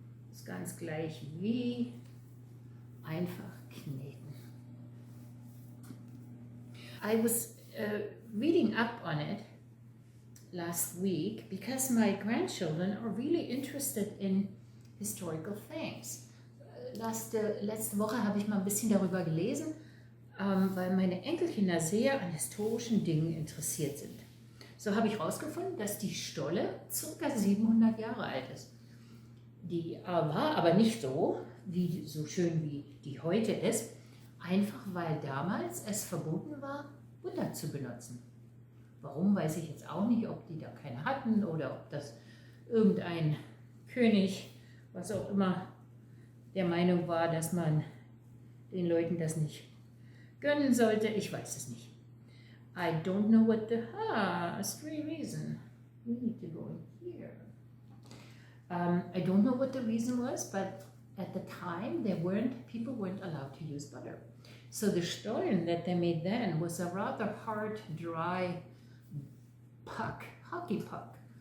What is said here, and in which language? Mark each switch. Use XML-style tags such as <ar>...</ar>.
<de>Ist ganz gleich wie einfach kneten.</de> <en>I was reading up on it last week because my grandchildren are really interested in historical things.</en> <de>Letzte Woche habe ich mal ein bisschen darüber gelesen, weil meine Enkelkinder sehr an historischen Dingen interessiert sind. So habe ich herausgefunden, dass die Stolle ca. 700 Jahre alt ist. Die war aber nicht so schön wie die heute ist, einfach weil damals es verboten war, Butter zu benutzen. Warum, weiß ich jetzt auch nicht, ob die da keine hatten oder ob das irgendein König, was auch immer, der Meinung war, dass man den Leuten das nicht gönnen sollte. Ich weiß es nicht.</de> <en>I don't know what the, a stray reason. We need to go in here. I don't know what the reason was, but at the time people weren't allowed to use butter. So the Stollen that they made then was a rather hard, dry puck, hockey puck.</en>